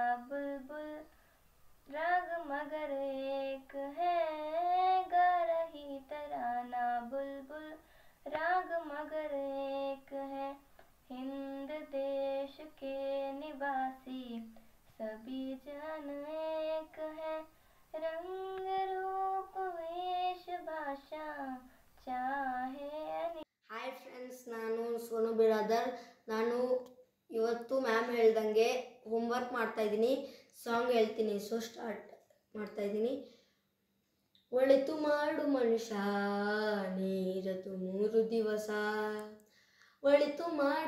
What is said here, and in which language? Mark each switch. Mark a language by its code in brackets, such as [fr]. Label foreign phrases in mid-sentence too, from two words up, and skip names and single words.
[hi] बुलबुल राग मगर एक है, गा रही तराना बुलबुल राग मगर एक है, हिंद देश के निवासी सभी जन एक है, रंग रूप वेश भाषा चाहे अनेक. [en] hi friends, [kn] ನಾನು ಸೋನು ಬಿರಾದರ್. ನಾನು ಇವತ್ತು ಮ್ಯಾಮ್ ಹೇಳ್ದಂಗೆ ಹೋಮ್ವರ್ಕ್ ಮಾಡ್ತಾಯಿದ್ದೀನಿ, ಸಾಂಗ್ ಹೇಳ್ತೀನಿ. [en] so start [kn] ಮಾಡ್ತಾಯಿದ್ದೀನಿ. ಒಳಿತು ಮಾಡು ಮನುಷ್ಯ ನೀರದು 3 ದಿವಸ, ಒಳಿತು ಮಾಡು